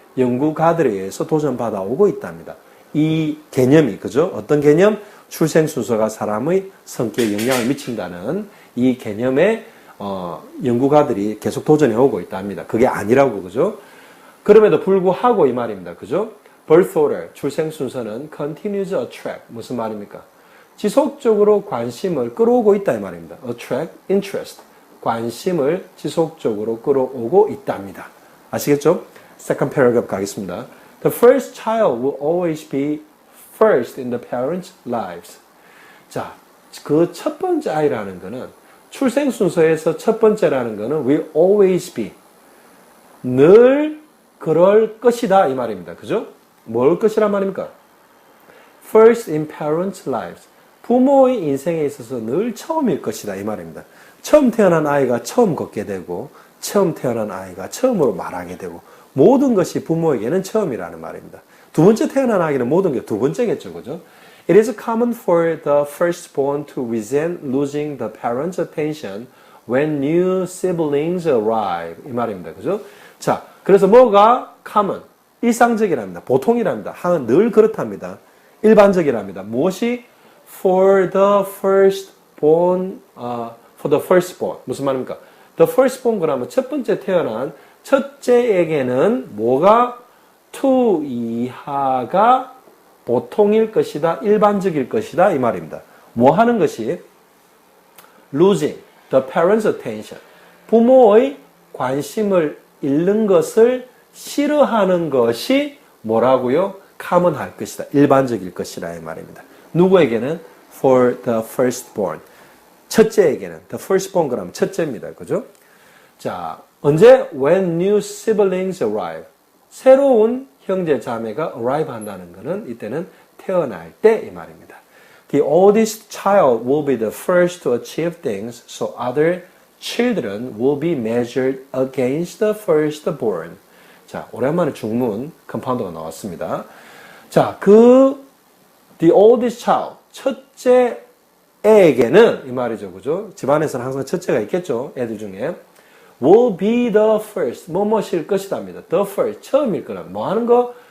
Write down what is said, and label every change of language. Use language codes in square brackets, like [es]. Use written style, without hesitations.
[ko] 연구가들에 의해서 도전 받아오고 있답니다. 이 개념이, 그죠? 어떤 개념? 출생 순서가 사람의 성격에 영향을 미친다는 이 개념에, 연구가들이 계속 도전해 오고 있답니다. 그게 아니라고, 그죠? 그럼에도 불구하고 이 말입니다. 그죠? birth order, 출생 순서는 [en] continues to attract. [ko] 무슨 말입니까? 지속적으로 관심을 끌어오고 있다 이 말입니다. [en] attract, interest. [ko] 관심을 지속적으로 끌어오고 있답니다. 아시겠죠? [en] Second paragraph [ko] 가겠습니다. [en] The first child will always be first in the parents' lives. [ko] 자, 그 첫 번째 아이라는 거는 출생 순서에서 첫 번째라는 거는 [en] will always be. [ko] 늘 그럴 것이다 이 말입니다. 그죠? 뭘 것이란 말입니까? [en] First in parents' lives. [ko] 부모의 인생에 있어서 늘 처음일 것이다 이 말입니다. 처음 태어난 아이가 처음 걷게 되고 처음 태어난 아이가 처음으로 말하게 되고 모든 것이 부모에게는 처음이라는 말입니다. 두 번째 태어난 아이는 모든 게 두 번째겠죠. 그죠? [en] It is common for the firstborn to resent losing the parents' attention when new siblings arrive. [ko] 이 말입니다. 그죠? 자, 그래서 뭐가 common? 일상적이랍니다. 보통이랍니다. 늘 그렇답니다. 일반적이랍니다. 무엇이? [en] For the firstborn, for the firstborn. [ko] 무슨 말입니까? [en] The firstborn [ko] 그러면 첫 번째 태어난 첫째에게는 뭐가 to 이하가 보통일 것이다, 일반적일 것이다 이 말입니다. 뭐 하는 것이? [en] Losing the parents' attention. [ko] 부모의 관심을 잃는 것을 싫어하는 것이 뭐라고요? common할 것이다, 일반적일 것이라 이 말입니다. 누구에게는? [en] For the firstborn. [ko] 첫째에게는. [en] The firstborn [ko] 그러면 첫째입니다. 그죠? 자, 언제? [en] When new siblings arrive. [ko] 새로운 형제 자매가 arrive 한다는 것은 이때는 태어날 때 이 말입니다. [en] The oldest child will be the first to achieve things, so other children will be measured against the firstborn. [ko] 자, 오랜만에 중문 컴파운더가 나왔습니다. 자, [en] the oldest child, [ko] 첫째 애에게는 이 말이죠. 그죠? 집안에서는 항상 첫째가 있겠죠. 애들 중에. [en] will be the first. [ko] 뭐뭐일 것이답니다. the first. 처음일 거라. 뭐 하는 거?